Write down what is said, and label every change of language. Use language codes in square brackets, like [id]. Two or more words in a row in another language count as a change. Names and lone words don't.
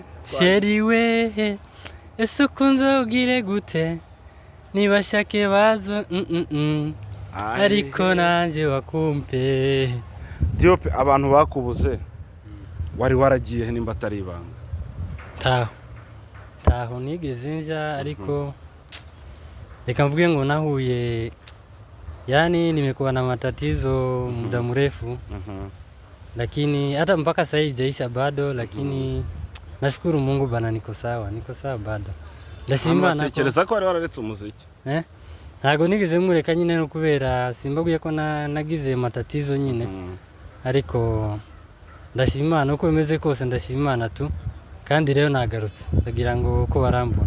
[rw] sheri we ese ukunzogire gute nibashake bazo ariko nanjye bakumpe Diop abantu bakubuze wari waragiye nimba atari ibanga taho nigeze nja ariko reka mvuge ngo nahuye [sw] yani nimekuwa na matatizo muda mrefu lakini hata mpaka sasa haijaisha bado lakini nashukuru Mungu bana niko sawa bado [rw] ndashima nako tekereza ko wari wararetse umuziki ntago nigeze mureka nyine no kubera simbaguye ko nagize matatizo nyine ariko ndashima nuko bimeze kose ndashimana tu kandi rero nagarutse ndagira ngo uko barambona